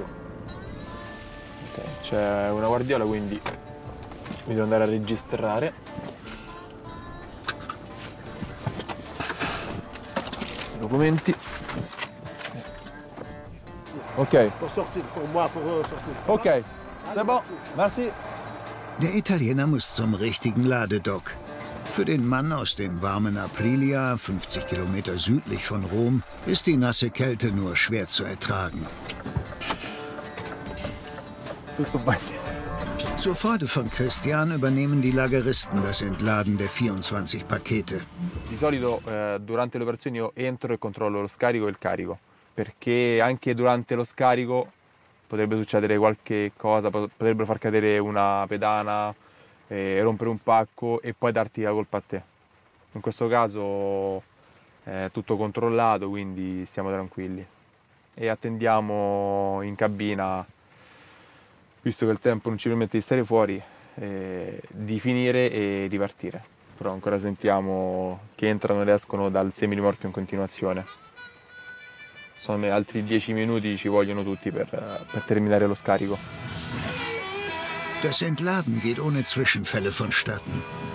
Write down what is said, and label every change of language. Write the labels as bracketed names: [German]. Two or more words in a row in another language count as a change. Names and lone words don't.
[Italian] Okay, c'è una guardiola, quindi mi devo andare a registrare. Documenti. [French] Ok. Ok, c'est bon, merci. [German] Der Italiener muss zum richtigen Ladedock. Für den Mann aus dem warmen Aprilia, 50 Kilometer südlich von Rom, ist die nasse Kälte nur schwer zu ertragen. Zur Freude von Christian übernehmen die Lageristen das Entladen der 24 Pakete. [Italian] Di solito durante le operazioni io entro e controllo lo scarico e il carico, perché anche durante lo scarico potrebbe succedere qualche cosa, potrebbero far cadere una pedana, rompere un pacco e poi darti la colpa a te. In questo caso è tutto controllato, quindi stiamo tranquilli e attendiamo in cabina, visto che il tempo non ci permette di stare fuori, di finire e di partire. Però ancora sentiamo che entrano ed escono dal semirimorchio in continuazione. Sono altri 10 minuti ci vogliono tutti per terminare lo scarico. [German] Das Entladen geht ohne Zwischenfälle vonstatten.